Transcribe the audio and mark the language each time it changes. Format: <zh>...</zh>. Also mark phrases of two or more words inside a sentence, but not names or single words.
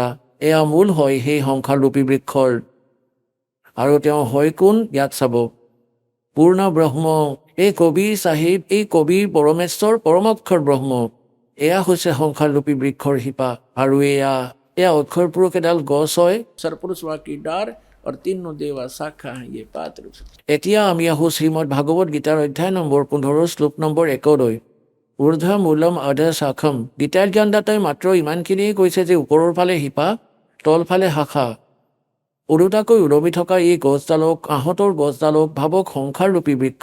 <as>এয়া মূল হয় সেই সংসাৰৰূপী বৃক্ষৰ। আৰু তেওঁ হয় কোন, ইয়াত চাব, পূৰ্ণ ব্ৰহ্ম। এই কবিৰ চাহিব, এই কবিৰ পৰমেশ্বৰ পৰমক্ষৰ ব্ৰহ্ম, এয়া হৈছে সংসাৰৰূপী বৃক্ষৰ শিপা। আৰু এয়া অক্ষৰ পুৰুষ এডাল গছ হয়, সৰপুৰুষ</as> <hi>वा की डार और तीनों देवा शाखा हैं ये पात रूप।</hi> <as>এতিয়া আমি আহোঁ শ্ৰীমদ ভাগৱত গীতাৰ অধ্যায় নম্বৰ 15 শ্লোক নম্বৰ 1লৈ।</as> <sa>ऊर्ध्व मूलम् अध शाखम्।</sa> <as>গীতাৰ জ্ঞানদাতাই মাত্ৰ ইমানখিনিয়ে কৈছে যে ওপৰৰ ফালে শিপা, তলফালে শাখা। ওলোটাকৈ ওলমি থকা এই গছডালক, আহঁতৰ গছডালক ভাবক সংসাৰৰূপী বৃক্ষ।</as>